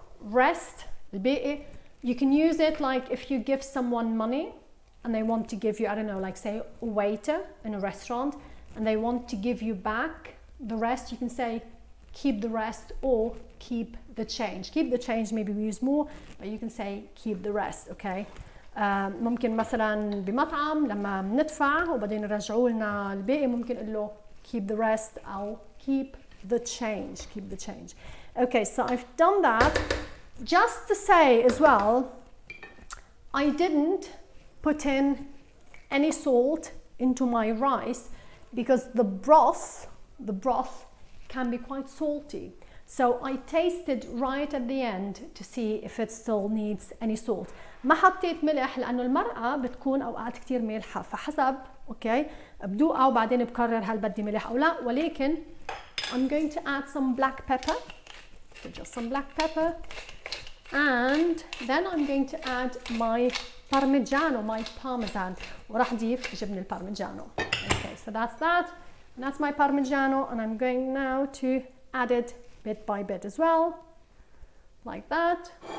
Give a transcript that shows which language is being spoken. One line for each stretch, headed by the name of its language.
English: Rest, الباقي, you can use it like if you give someone money and they want to give you, I don't know, like say a waiter in a restaurant and they want to give you back the rest, you can say keep the rest or keep the change. Keep the change maybe we use more, but you can say keep the rest. Okay.
Arabic: ممكن مثلا بمطعم لما ندفع وبعدين يرجعوا لنا الباقي ممكن نقول له
English: keep the rest
Arabic: أو
English: keep the change. Keep the change. Okay, so I've done that. Just to say as well, I didn't put in any salt into my rice because the broth can be quite salty. So I tasted right at the end to see if it still needs any salt.
Arabic: ما حطيت ملح لأنه المرقة بتكون أوقات كتير مالحة فحسب أوكي بدوقها وبعدين بقرر هل بدي ملح أو لا ولكن
English: I'm going to add some black pepper. So just some black pepper and then I'm going to add my parmigiano, my parmesan
Arabic: وراح أضيف جبن البارميجانو.
English: Okay, so that's that. And that's my parmigiano and I'm going now to add it bit by bit as well, like that.